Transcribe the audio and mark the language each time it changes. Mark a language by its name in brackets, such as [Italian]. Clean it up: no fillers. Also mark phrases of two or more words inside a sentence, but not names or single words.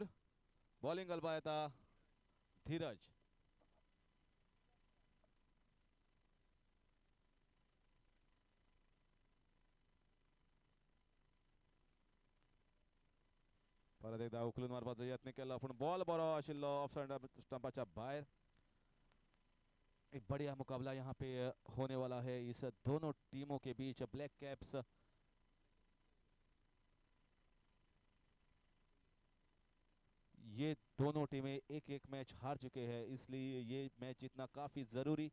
[Konkani] बॉलिंग घालपा येता धीरज. परत एकदा उकलून मारपाचो यत्न केला पण बॉल बरो आशिल्लो [English] off side [Konkani] स्टंपाच्या बाहेर. [Hindi] एक बढ़िया मुकाबला यहाँ पे होने वाला है इस दोनों टीमों के बीच. ब्लैक कैप्स ये दोनों टीमें एक एक मैच हार चुके हैं, इसलिए ये मैच जीतना काफी जरूरी.